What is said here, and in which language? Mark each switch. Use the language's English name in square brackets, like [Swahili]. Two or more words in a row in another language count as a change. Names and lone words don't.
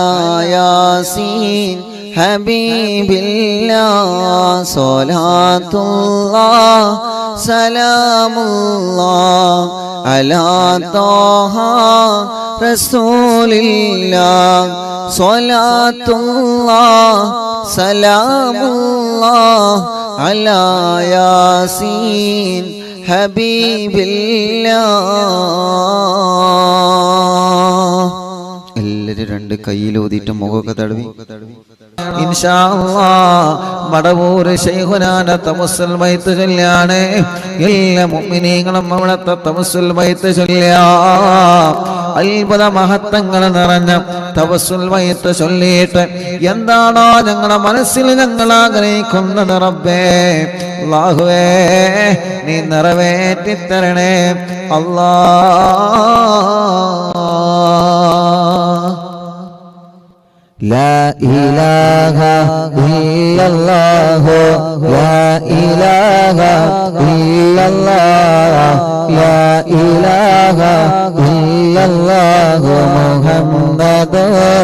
[Arabic] ياسين حبيب الله صلاة الله سلام الله على طه رسول الله صلاة الله سلام الله على ياسين حبيب [Malayalam] الله എല്ലാവരും രണ്ട് കയ്യിലൂതിയിട്ട് മുഖമൊക്കെ തടവി [Arabic] إن شاء الله [Malayalam] മടവൂർ ശൈഖുനാന തവസ്സുൽ ബൈത്ത് ചൊല്ലാണ് എല്ലാ മുഅ്മിനീങ്ങളും അവിടുത്തെ തവസ്സുൽ ബൈത്ത് ചൊല്ലുക അത്ഭുത മഹത്വങ്ങൾ നിറഞ്ഞ തവസ്സുൽ ബൈത്ത് ചൊല്ലിയിട്ട് എന്താണോ ഞങ്ങളുടെ മനസ്സിൽ ഞങ്ങൾ ആഗ്രഹിക്കുന്നത് റബ്ബേ അല്ലാഹുവേ നീ നിറവേറ്റി തരണേ അല്ലാഹ് [Arabic] لا إله إلا إلا الله لا إله إلا الله لا إله إلا الله محمد